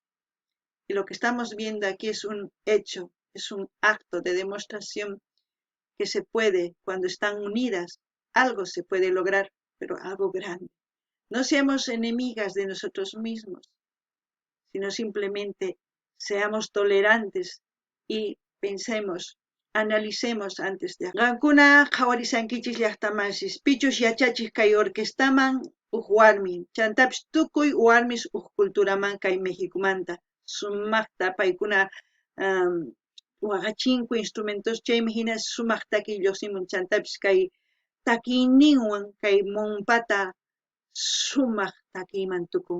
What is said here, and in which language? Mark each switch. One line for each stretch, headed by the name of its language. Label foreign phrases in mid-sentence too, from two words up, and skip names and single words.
Spanish: Y lo que estamos viendo aquí es un hecho, es un acto de demostración que se puede, cuando están unidas, algo se puede lograr, pero algo grande. No seamos enemigas de nosotros mismos, sino simplemente seamos tolerantes y pensemos, analicemos antes de actuar.
Quechua: Qankuna qhawarisankichis llaqtamasis, pichus yachachis kay orquestaman warmi, chantapish tukuy warmis culturaman kay Mexicomanta, sumaqta paykuna waqachinku instrumentos chaymi hina sumaqta lluqsimun chantapish kay takiyninwan kay monpata sumaq takiyman tukun.